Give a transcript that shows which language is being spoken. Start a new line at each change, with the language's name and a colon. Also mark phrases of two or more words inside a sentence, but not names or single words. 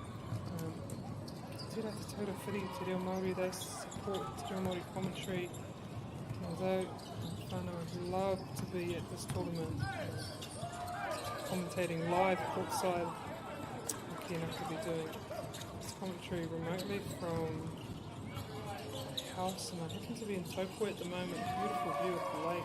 Māori: Tērā te taura whiri, te reo Māori,
English: they support
Māori: te reo Māori
English: commentary. Although whānau would love to be at this tournament, commentating live courtside, lucky enough to be doing this commentary remotely from a house, and I happen to be in Taupō at the moment, beautiful view of the lake.